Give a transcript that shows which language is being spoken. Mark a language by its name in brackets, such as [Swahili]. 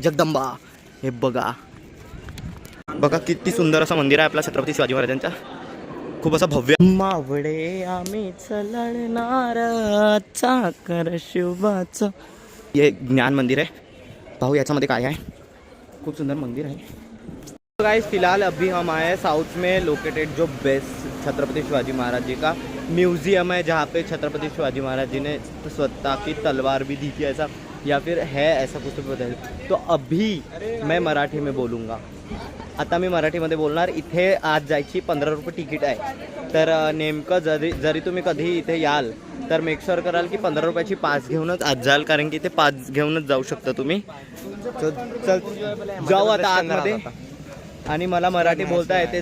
[Marathi] जगदंबा हे बघा बघा किती सुंदर असं मंदिर आहे आपला छत्रपती शिवाजी महाराजांचा. खूप असं भव्य. मावळे आम्हीच लढणार चाकर शिवाचं. हे ज्ञान मंदिर आहे. पाहू याच्यामध्ये काय आहे. खूप सुंदर मंदिर आहे. [Hindi] गाइस फिलहाल अभी हम आए हैं साउथ में लोकेटेड जो बेस्ट छत्रपति शिवाजी महाराज जी का म्यूज़ियम है, जहाँ पे छत्रपति शिवाजी महाराज जी ने स्वतः की तलवार भी दी थी ऐसा, या फिर है ऐसा कुछ तो बताइए. तो अभी मैं मराठी में बोलूँगा. [Marathi] आता मी मराठीमध्ये बोलणार. इथे आज जायची 15 रुपये तिकीट आहे. तर नेमकं जरी तुम्ही कधी इथे याल तर मेक शुअर कराल की 15 रुपयाची पास घेऊनच आज जाल, कारण की ते पास घेऊनच जाऊ शकता तुम्ही. चल जाऊ आता आतमध्ये. आणि मला मराठी बोलता येते.